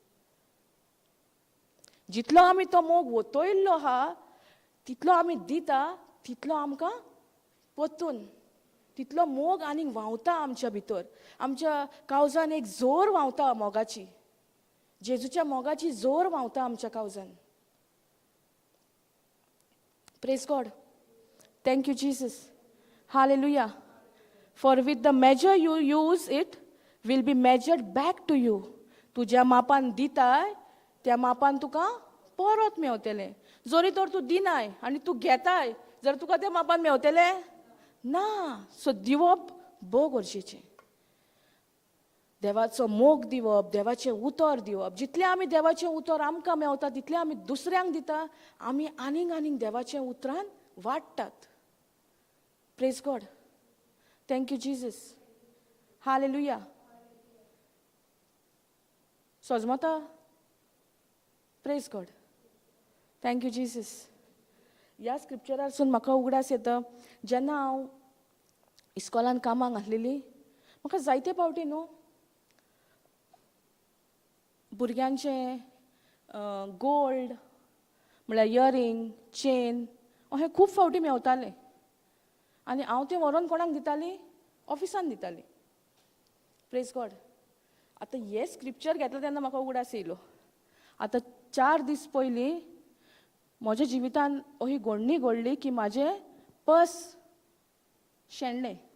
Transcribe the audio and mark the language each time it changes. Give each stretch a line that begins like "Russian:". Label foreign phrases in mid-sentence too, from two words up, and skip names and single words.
Konkani: जितलो आमी तो मोग वतयल्लो आहा तितलो आमी दिता तितलो आमकां परतून तितलो मोग आनीक व्हांवता आमच्या भितर. आमच्या काळजान एक जोर व्हांवता मोगाची. जेजूच्या मोगाची जोर व्हांवता आमच्या काळजान.
English: Praise God. Thank you Jesus. हालेलुया. For with the measure you use it will be measured back to you.
Konkani: तूं ज्या मापान दिताय त्या मापान तुका परत मेवतलें. जोरी तर तूं दिनाय आनी तूं घेताय जाल्यार तुका त्या मापान मेवतलें ना. सो दिवप भोव गरजेचें. देवाचो मोग दिवप, देवाचें उतर दिवप. जितलें आमी देवाचें उतर आमकां मेवता तितलें आमी दुसऱ्यांक दिता. आमी आनीक आनीक देवाचें उतरान वाडटात.
English: Praise God. Thank you Jesus. हालेलुया. सोजमोता. Praise God. Thank you Jesus.
Konkani: ह्या स्क्रिप्चरासून म्हाका उगडास येता. जेन्ना हांव इस्कॉलान कामाक आसलेली म्हाका जायते फावटी न्हू भुरग्यांचे गोल्ड म्हळ्यार
English: earring chain
Konkani: अशें खूब फावटी मेवतालें आनी हांव तें व्हरोन कोणाक दितालीं ऑफिसान दितालीं
English: Praise God
Konkani: आतां हे स्क्रिप्चर घेतलो तेन्ना म्हाका उगडास येयलो आतां 4 दीस पयलीं म्हज्या जिवितान अशी घडणी घडली की म्हाजें पर्स शेणलें